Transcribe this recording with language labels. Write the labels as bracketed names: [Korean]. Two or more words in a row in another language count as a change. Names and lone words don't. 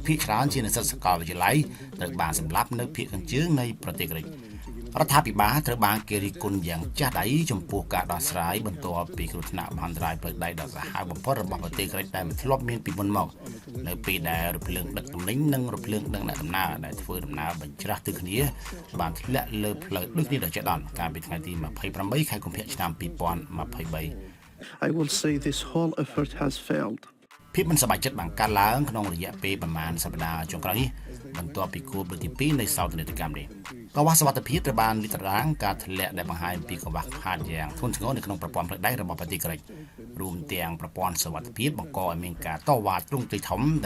[Khmer] ភាគច្រើនជានិស្សិតសាកលវិទ្យាល័យត្រូវបានសម្លាប់នៅភាគខាងជើងនៃប្រទេសក្រិករដ្ឋាភិបាលត្រូវបានគេរិះគន់យ៉ាងចាស់ដៃចំពោះការដោះស្រាយបន្ទាប់ពីគ្រោះថ្នាក់មហន្តរាយផ្លូវដែកដ៏សាហាវបំផុតរបស់ប្រទេសក្រិកដែលមិនធ្លាប់មានពីមុនមកនៅពេលដែលរថភ្លើងដឹកទំនិញនិងរថភ្លើងដឹកអ្នកដំណើរដែលធ្វើដំណើរបញ្ច្រាស់ទិសគ្នាបានធ្លាក់លើផ្លូវដូចគ្នាដល់ចដន្យកាលពីថ្ងៃទី28ខែកុម្ភៈឆ្នាំ2023 [English] I will say this whole effort has failed. [Khmer] ភាពមិនសប្បាយចិត្តបានកើតឡើងក្នុងរយៈពេលប្រមាណសប្តាហ៍ចុងក្រោយនេះបន្ទាប់ពីគូបទី2នៃសោកនាដកម្មនេះកង្វះសុវត្ថិភាពត្រូវបានលាតត្រដាងការធ្លាក់ដែលបង្ហាញពីកង្វះខាតយ៉ាងធ្ងន់ធ្ងរនៅក្នុងប្រព័ន្ធផ្លូវដែករបស់ប្រទេសក្រិករួមទាំងប្រព័ន្ធសុវត្ថិភាពបង្កឲ្យមានការតវ៉ាទ្រង់ទ្រាយធំដែល